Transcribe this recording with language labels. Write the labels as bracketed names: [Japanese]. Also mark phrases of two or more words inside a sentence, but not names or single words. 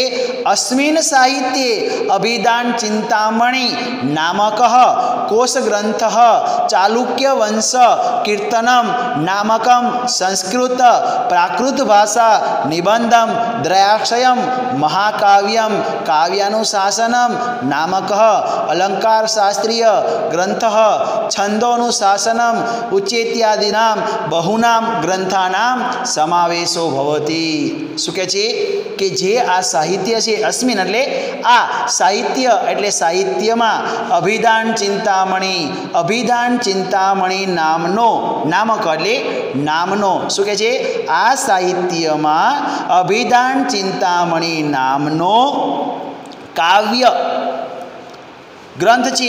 [Sanskrit] અસ્મિન સાહિત્યે અભિધાન ચિંતામણી નામક કોશ ગ્રંથ ચાલુક્ય વંશ કીર્તનમ નામકમ સંસ્કૃત પ્રાકૃત ભાષા નિબંધમ દ્રયાક્ષયમ મહાકાવ્યમ કાવ્યાનુશાસનમ નામક अलंकार शास्त्रीय ग्रंथ छंदोनुशासनम उच्चेत्यादिनां बहुनां ग्रंथानां समावेशो भवति. [Gujarati] શું કહે છે કે જે આ સાહિત્ય છે અસ્મિન એટલે આ સાહિત્ય એટલે સાહિત્યમાં અભિધાન ચિંતામણી નામક એટલે નામનો શું કહે છે? આ સાહિત્યમાં અભિધાન ચિંતામણી નામનો કાવ્ય ગ્રંથ છે.